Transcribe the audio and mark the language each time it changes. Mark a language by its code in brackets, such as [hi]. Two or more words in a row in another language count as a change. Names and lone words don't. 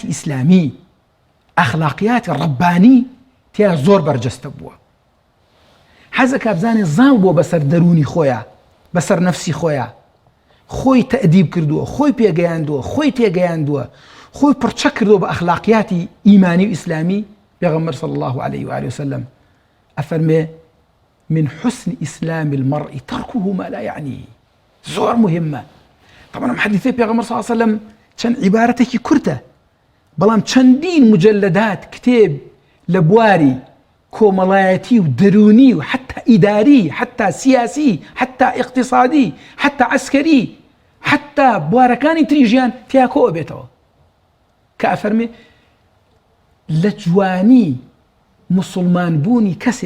[ckb] ئیسلامی ئەخلاقیاتی ڕەبانی تیا زۆر بەرجەستە بووە حەز ئەکا بزانێت زاڵ بۆ بەسەر دەرونی خۆیە بەسەر نەفسی خۆیە خۆی تەئدیب کردووە خۆی پێگەیاندووە خۆی تێگەیاندووە خۆی پڕچە کردووە بە ئەخلاقیاتی ئیمانی و ئیسلامی پێغەمبەر [ar] صلی الله عليه وآله وسلم [ckb] ئەفەرمێ [ar] من حسن إسلام المرء تركه ما لا يعنيه [ckb] زۆر مهمە طبعا ئەم حەدیثەی پێغەمبەر [ar] صلی الله عليه وسلم [ckb] چەند عیبارەتێکی کورتە بەڵام چەندین مجلدات کتێب لە بواری کۆمەڵایەتی و دەرونی و حتا ئیداری، حتا سیاسی، حتا اقتصادی، حتا عسکەری، حتا بوارەکانی تری ژیان تیا کۆ بێتەوە کە ئەفەرمێ لە جوانی مسلمان بوونی کەسێک،